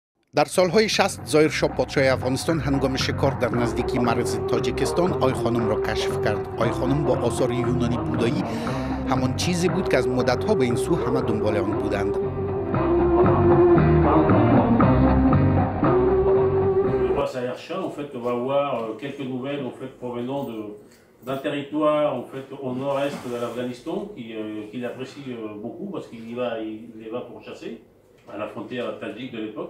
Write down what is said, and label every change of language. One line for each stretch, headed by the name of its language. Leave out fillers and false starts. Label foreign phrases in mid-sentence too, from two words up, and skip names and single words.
Persian: در سالهای 60 ظاهر شاه پادشاه افغانستان هنگام شکار در نزدیکی مرز تاجیکستان آی خانم را کشف کرد. آی خانم با آثار یونانی بودایی همان چیزی بود که از مدتها به این سو همه دنبال آن بودند.
French: d'un territoire en fait au nord-est de l'Afghanistan qu'il apprécie beaucoup parce qu'il y va pour chasser à la frontière tadjik de l'époque.